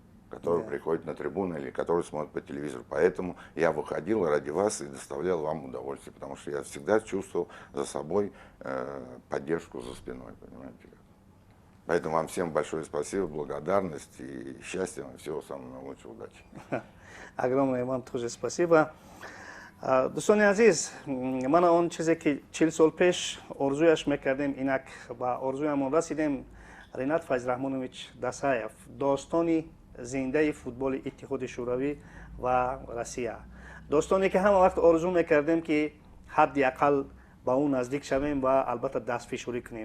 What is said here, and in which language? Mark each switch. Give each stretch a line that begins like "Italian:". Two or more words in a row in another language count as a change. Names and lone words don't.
Russian: которые приходят на трибуны или которые смотрят по телевизору. Поэтому я выходил ради вас и доставлял вам удовольствие, потому что я всегда чувствовал за собой поддержку за спиной, понимаете. Поэтому вам всем большое спасибо, благодарность и счастья вам, всего самого лучшего, удачи. Огромное вам тоже спасибо.
Persian: دوستان عزیز، من آن چیزی که 40 سال پیش آرزویش میکردیم اینک و آرزویمون رسیدیم. رینات فیض رحمانویچ دسایف، داستانی زنده فوتبال اتحاد شوروی و روسیه، داستانی که همه وقت آرزو میکردیم که حداقل با اون نزدیک شویم و البته دست فشاری کنیم.